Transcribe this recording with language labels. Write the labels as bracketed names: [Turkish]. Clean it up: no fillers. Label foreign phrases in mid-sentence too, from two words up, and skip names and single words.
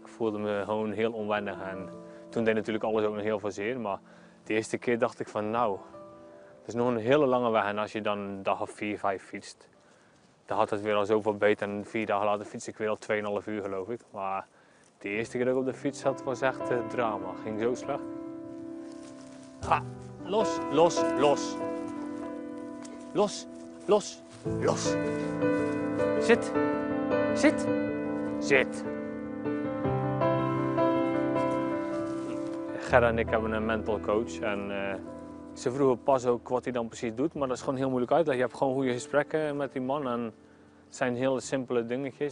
[Dutch] Ik voelde me gewoon heel onwennig. En toen deed natuurlijk alles ook nog heel veel zeer, maar de eerste keer dacht ik van nou, het is nog een hele lange weg. En als je dan een dag of 4, 5 fietst, dan had het weer al zoveel beter. En 4 dagen later fiets ik weer al 2,5 uur geloof ik. Maar de eerste keer dat ik op de fiets zat was echt drama. Ging zo slecht. Ha, los, los, los. Los, los, los. Zit, zit, zit. Gerda en ik hebben een [English] mental coach. [Dutch] En ze vroegen pas ook wat hij dan precies doet. Maar dat is gewoon heel moeilijk uitleggen. Je hebt gewoon goede gesprekken met die man. En het zijn hele simpele dingetjes.